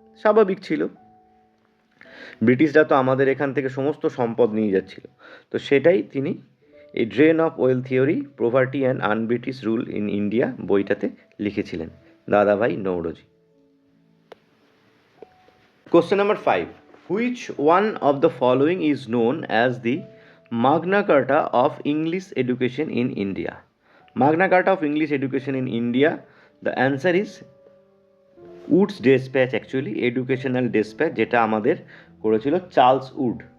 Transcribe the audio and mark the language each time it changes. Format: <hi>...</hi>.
<bn>স্বাভাবিক ছিল, ব্রিটিশরা তো আমাদের এখান থেকে সমস্ত সম্পদ নিয়ে যাচ্ছিল। তো সেটাই তিনি এই drain of well theory poverty and un-British rule in India বইটাতে লিখেছিলেন দাদাভাই Naoroji.</bn> <en>Question number 5. Which one of the following is known as the Magna Carta of English Education in India? Magna Carta of English Education in India, the answer is Wood's despatch, actually educational despatch,</en> <bn>যেটা আমাদের করেছিল</bn> <en>Charles Wood.</en>